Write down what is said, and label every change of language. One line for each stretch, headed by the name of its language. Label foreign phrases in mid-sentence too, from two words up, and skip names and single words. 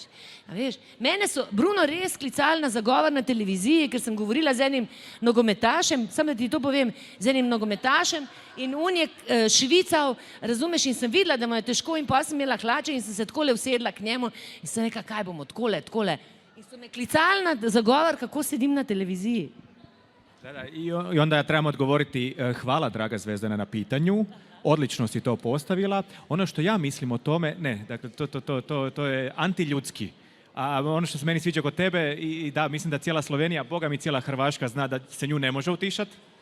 Slovenian: A veš, mene so Bruno res klicali na zagovor na televiziji, ker sem govorila z enim nogometašem, samo da ti to povem, z enim nogometašem in on je švical, razumeš, in sem videla, da mu je težko in pa sem imela hlače in sem se takole usedla k njemu in sem rekla, kaj bomo, takole. In so me klicali na zagovor, kako sedim na televiziji.
Croatian: I onda ja trebam odgovoriti, hvala draga Zvezdana na pitanju, odlično si to postavila. Ono što ja mislim o tome, ne, dakle, to je antiljudski. A ono što se meni sviđa kod tebe, i da, mislim da cijela Slovenija, Boga mi cijela Hrvaška zna da se nju ne može utišati.